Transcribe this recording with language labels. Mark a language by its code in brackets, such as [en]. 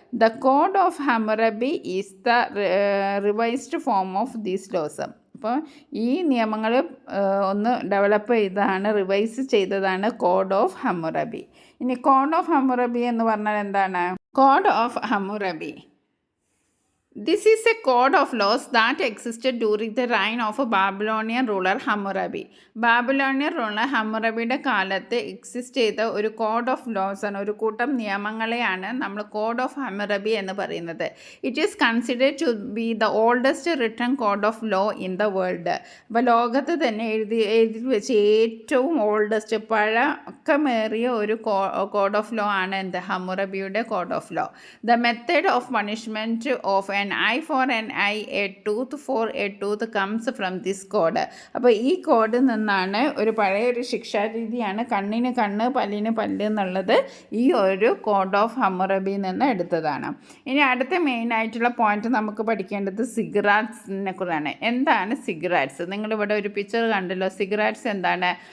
[en] The code of Hammurabi is the revised form of these laws. [ml] അപ്പോൾ ഈ നിയമങ്ങൾ ഒന്ന് ഡെവലപ്പ് ചെയ്തതാണ്, റിവൈസ് ചെയ്തതാണ് കോഡ് ഓഫ് ഹമ്മറബി. ഇനി കോഡ് ഓഫ് ഹമ്മറബി എന്ന് പറഞ്ഞാൽ എന്താണ്? Code of ഹമ്മറബി [en] This is a code of laws that existed during the reign of a Babylonian ruler Hammurabi. [ml] Babylonian ruler ഹമ്മുറബിയുടെ കാലത്ത് എക്സിസ്റ്റ് ചെയ്ത ഒരു കോഡ് ഓഫ് ലോസ് ആണ്, ഒരു കൂട്ടം നിയമങ്ങളെയാണ് നമ്മൾ കോഡ് ഓഫ് ഹമ്മുറബി എന്ന് പറയുന്നത്. [en] It is considered to be the oldest written code of law in the world. [ml] അപ്പോൾ ലോകത്ത് തന്നെ എഴുതി വെച്ച് ഏറ്റവും ഓൾഡസ്റ്റ് പഴക്കമേറിയ ഒരു കോഡ് ഓഫ് ലോ ആണ് എന്ത്, ഹമ്മുറബിയുടെ code of law. [en] The method of punishment of an eye for an eye, a tooth for a tooth comes from this code. [ml] അപ്പോൾ ഈ കോഡിൽ നിന്നാണ് ഒരു പഴയൊരു ശിക്ഷാരീതിയാണ് കണ്ണിന് കണ്ണ് പല്ലിന് പല്ല് എന്നുള്ളത് ഈ ഒരു കോഡ് ഓഫ് ഹമ്മുറബിയിൽ നിന്ന് എടുത്തതാണ്. ഇനി അടുത്ത മെയിനായിട്ടുള്ള പോയിന്റ് നമുക്ക് പഠിക്കേണ്ടത് സിഗറാറ്റ്സിനെ കുറിച്ചാണ്. എന്താണ് സിഗറാറ്റ്സ്? നിങ്ങളിവിടെ ഒരു പിക്ചർ കണ്ടല്ലോ. സിഗറാറ്റ്സ് എന്താണ്?